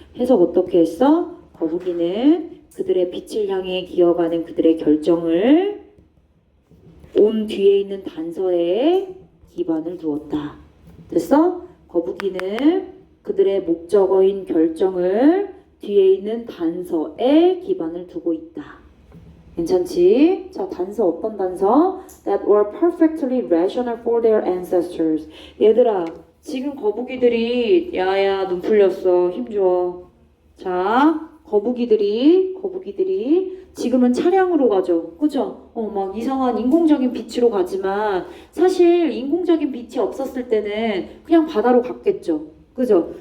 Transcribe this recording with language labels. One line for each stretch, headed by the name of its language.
Korean: 해석 어떻게 했어? 거북이는 그들의 빛을 향해 기어가는 그들의 결정을 온 뒤에 있는 단서에 기반을 두었다. 됐어? 거북이는 그들의 목적어인 결정을 뒤에 있는 단서에 기반을 두고 있다. 괜찮지? 자, 단서 어떤 단서?
English: That were perfectly rational for their ancestors.
Korean: 얘들아, 지금 거북이들이 야야 눈 풀렸어. 힘 줘. 자, 거북이들이 지금은 차량으로 가죠. 그죠? 막 이상한 인공적인 빛으로 가지만 사실 인공적인 빛이 없었을 때는 그냥 바다로 갔겠죠. 그죠?